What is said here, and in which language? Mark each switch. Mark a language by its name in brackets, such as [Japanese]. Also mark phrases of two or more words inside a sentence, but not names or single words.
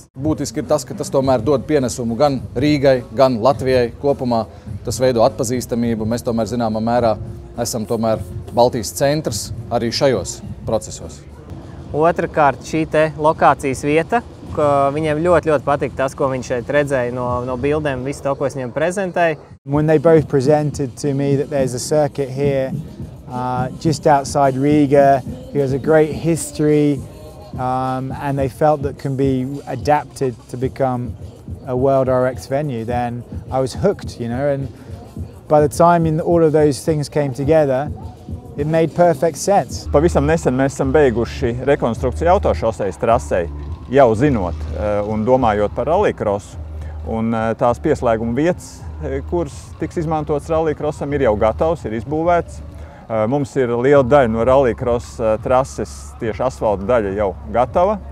[Latvian] Būtiski ir tas, ka tas tomēr dod pienesumu gan Rīgai, gan Latvijai kopumā. Tas veido atpazīstamību. Mēs tomēr zināmā mērā esam tomēr Baltijas centrs arī šajos procesos. Otrakārt, šī te lokācijas vieta, ka viņiem ļoti patīk tas, ko viņš šeit redzēja no bildēm, visu to, ko es viņiem prezentēju. [English] When they both presented to me that there's a circuit here just outside Riga, who has a great history, and they felt that can be adapted to become a World RX venue, then I was hooked, and by the time all of those things came together, it made perfect sense. [Latvian] Pavisam nesen mēs esam beiguši rekonstrukciju autošosejas trasei, jau zinot un domājot par rallycrossu, un tās pieslēguma vietas, kuras tiks izmantotas rallycrossam, ir jau gatavs, ir izbūvēts. Mums ir liela daļa no rallycross trases, tieši asfalta daļa jau gatava.